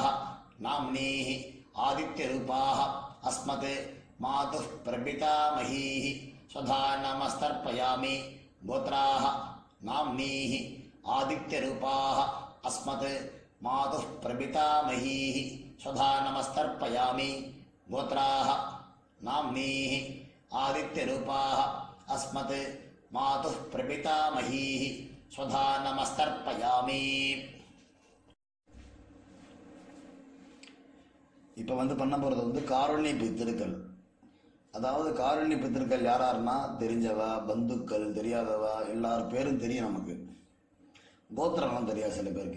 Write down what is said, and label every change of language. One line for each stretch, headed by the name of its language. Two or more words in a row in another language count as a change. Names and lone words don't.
Sanskrit: नाम्नीः आदित्यरूपाः अस्मत् मातुः प्रपितामहीः स्वधा नमस्तर्पयामि गोत्राः नाम्नीः आदित्यरूपाः अस्मत् मातुः प्रपितामहीः स्वधा नमस्तर्पयामि गोत्राः नाम्नीः आदित्यरूपाः अस्मत् मातुः प्रपितामहीः स्वधा नमस्तर्पयामि.
Tamil: இப்போ பண்ண போகிறது காருண்ய பித்திருக்கள். அதாவது காருண்ய பித்திருக்கள் யாராருன்னா தெரிஞ்சவா, பந்துக்கள், தெரியாதவா, எல்லார் பேரும் தெரியும் நமக்கு. கோத்திரம்லாம் தெரியாது சில பேருக்கு.